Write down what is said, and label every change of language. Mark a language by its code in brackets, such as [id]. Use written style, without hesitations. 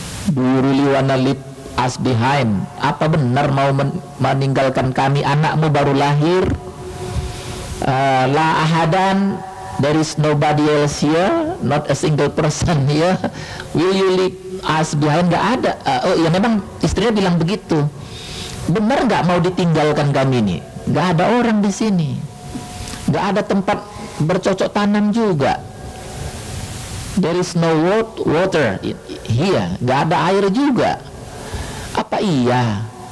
[en] Do you really wanna leave us behind? [id] Apa benar mau meninggalkan kami? Anakmu baru lahir. [ar] La ahadan, [en] there is nobody else here, not a single person here. Will you leave us behind? [id] Nggak ada. Oh ya, memang istrinya bilang begitu. Benar nggak mau ditinggalkan kami ini? Nggak ada orang di sini, nggak ada tempat bercocok tanam juga. [en] There is no water here, [id] nggak ada air juga. Apa iya?